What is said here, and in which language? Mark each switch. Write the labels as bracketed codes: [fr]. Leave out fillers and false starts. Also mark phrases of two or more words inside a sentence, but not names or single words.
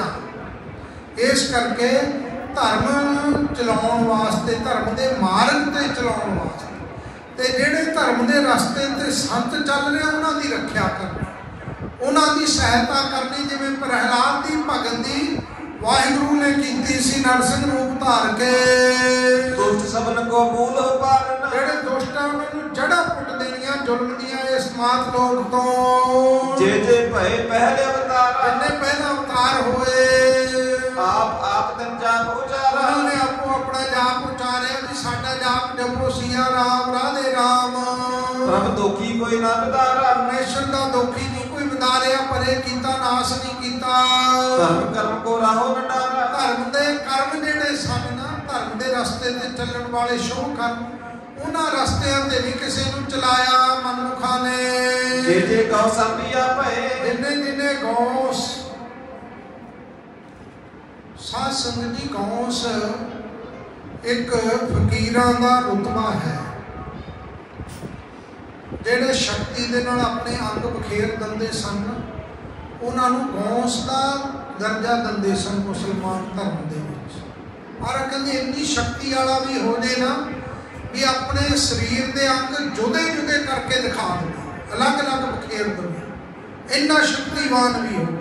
[pa] ਇਸ ਕਰਕੇ ਧਰਮ ਚਲਾਉਣ ਵਾਸਤੇ, ਧਰਮ ਦੇ ਮਾਰਗ ਤੇ ਚਲਾਉਣ ਵਾਸਤੇ, ਤੇ ਜਿਹੜੇ ਧਰਮ ਦੇ ਰਸਤੇ ਤੇ ਸੰਤ ਚੱਲ ਰਹੇ ਉਹਨਾਂ ਦੀ ਰੱਖਿਆ ਕਰਨੀ, ਉਹਨਾਂ ਦੀ ਸਹਾਇਤਾ ਕਰਨੀ। ਜਿਵੇਂ ਪ੍ਰਹਿਲਾਦ ਦੀ ਭਗਤ ਦੀ ਵਾਹਿਗੁਰੂ ਨੇ ਕੀਤੀ ਸੀ ਨਰਸਿੰਘ ਰੂਪ ਧਾਰ ਕੇ। [bra] दुष्ट सबन को मूल पारन, [pa] ਜਿਹੜੇ ਦੁਸ਼ਟ ਆ ਉਹਨਾਂ ਨੂੰ ਜੜ੍ਹਾਂ ਪੁੱਟ ਦੇਣੀਆਂ ਜ਼ੁਲਮ ਦੀਆਂ ਇਸ ਮਾਤ ਲੋਕ ਤੋਂ। [bra] जे जे भय पहले अवतारा, [pa] ਜਿੰਨੇ ਪਹਿਲਾਂ ਅਵਤਾਰ ਹੋਏ, [bra] आप दिन जाप उचारा, [pa] ਉਹਨਾਂ ਨੇ ਆਪੋ ਆਪਣਾ ਜਾਪ ਉਚਾਰਿਆ ਵੀ ਸਾਡਾ ਜਾਪ [hi] जपो सिया राम राधे राम। [bra] प्रभ दोखी कोई ना बिदारा, [hi] परमेश्वर का दोखी नहीं कोई बिदारिया, [pa] ਪਰੇ ਕੀਤਾ ਨਾਸ਼ ਨਹੀਂ ਕੀਤਾ। [bra] धर्म कर्म को राहो न डारा, [pa] ਧਰਮ ਦੇ ਕਰਮ ਜਿਹੜੇ ਸਨ ਨਾ, ਧਰਮ ਦੇ ਰਸਤੇ ਤੇ ਚੱਲਣ ਵਾਲੇ ਸ਼ੁਭ ਕਰਮ, ਉਨ੍ਹਾਂ ਰਸਤਿਆਂ ਤੇ ਨਹੀਂ ਕਿਸੇ ਨੂੰ ਚਲਾਇਆ ਮਨਮੁਖਾਂ ਨੇ। [bra] जे जे गौ संभिया भए, [pa] ਜਿੰਨੇ ਜਿੰਨੇ ਗੌਸ ਸਾਧ ਸੰਗਤ ਜੀ, ਗੌਸ ਇੱਕ ਫ਼ਕੀਰਾਂ ਦਾ ਰੁਤਬਾ ਹੈ ਜਿਹੜੇ ਸ਼ਕਤੀ ਦੇ ਨਾਲ ਆਪਣੇ ਅੰਗ ਬਖੇਰ ਦਿੰਦੇ ਸਨ, ਉਹਨਾਂ ਨੂੰ ਗੌਸ ਦਾ ਦਰਜਾ ਦਿੰਦੇ ਸਨ ਮੁਸਲਮਾਨ ਧਰਮ ਦੇ ਵਿੱਚ। ਔਰ ਕਹਿੰਦੇ ਇੰਨੀ ਸ਼ਕਤੀ ਵਾਲਾ ਵੀ ਹੋ ਜੇ ਨਾ ਵੀ ਆਪਣੇ ਸਰੀਰ ਦੇ ਅੰਗ ਜੁਦੇ ਜੁਦੇ ਕਰਕੇ ਦਿਖਾ ਦੇਵੇ, ਅਲੱਗ-ਅਲੱਗ ਬਖੇਰ ਦੇਵੇ, ਇੰਨਾ ਸ਼ਕਤੀਵਾਨ ਵੀ ਹੋਵੇ।